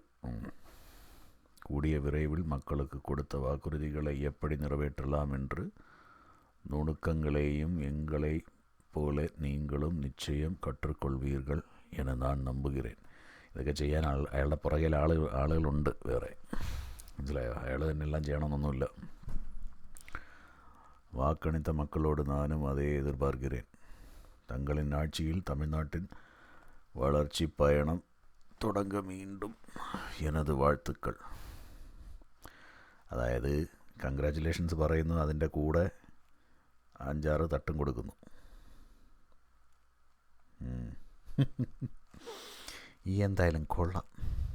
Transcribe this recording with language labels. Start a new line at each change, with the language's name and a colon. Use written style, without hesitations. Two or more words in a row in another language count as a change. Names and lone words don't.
Tamil: கூடிய விரைவில் மக்களுக்கு கொடுத்த வாக்குறுதிகளை எப்படி நிறைவேற்றலாம் என்று நுணுக்கங்களையும் எங்களை போல நீங்களும் நிச்சயம் கற்றுக்கொள்வீர்கள் என நான் நம்புகிறேன்.
Malayalam: ഇതൊക്കെ ചെയ്യാൻ അയാളുടെ പുറകിൽ ആളുകളുണ്ട് വേറെ. മനസ്സിലായോ? അയാൾ തന്നെ എല്ലാം ചെയ്യണമെന്നൊന്നുമില്ല.
Tamil: வாக்களித்த மக்களோடு நானும் அதை எதிர்பார்க்கிறேன். தங்களின் ஆட்சியில் தமிழ்நாட்டின் வளர்ச்சி பயணம் தொடங்க மீண்டும் எனது வாழ்த்துக்കൾ.
Malayalam: അതായത് കൺഗ്രാറ്റുലേഷൻസ് പറയുന്നു, അതിൻ്റെ കൂടെ 5-6 തട്ടും കൊടുക്കുന്നു. എന്തായാലും കൊള്ളാം.